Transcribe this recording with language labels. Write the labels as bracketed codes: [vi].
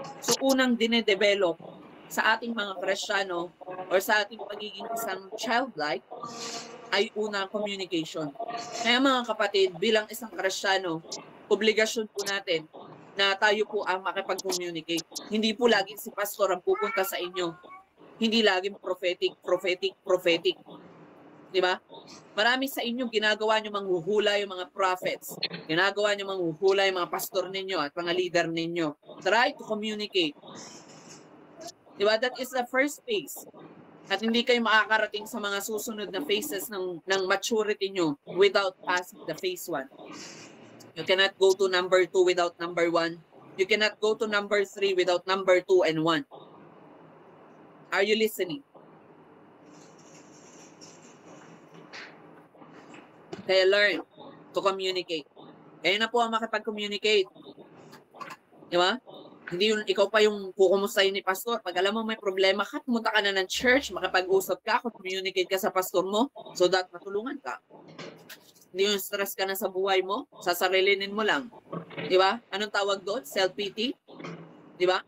[tl] So unang dinedevelop sa ating mga Kristiyano or sa ating pagiging isang childlike ay unang communication. Kaya mga kapatid, bilang isang Kristiyano, obligasyon po natin na tayo po ang makipag-communicate. Hindi po laging si pastor ang pupunta sa inyo. Hindi laging prophetic. Di ba? Marami sa inyo ginagawa nyo manghuhula yung mga prophets. Ginagawa nyo manghuhula yung mga pastor ninyo at mga leader ninyo. [en] Try to communicate. [tl] Di ba? [en] That is the first phase. [tl] At hindi kayo makakarating sa mga susunod na phases ng maturity nyo [en] without passing the phase 1. You cannot go to number 2 without number 1. You cannot go to number 3 without number 2 and 1. Are you listening? Kaya learn to communicate. [tl] Kaya na po ang makipag-communicate. Di ba? Hindi yun, ikaw pa yung kukumustahin ni pastor. Pag alam mo may problema ka, pumunta ka na ng church, makipag-usap ka, communicate ka sa pastor mo so that matulungan ka. Hindi yung stress ka na sa buhay mo, sasarilinin mo lang. Di ba? Anong tawag doon? Self-pity? Di ba?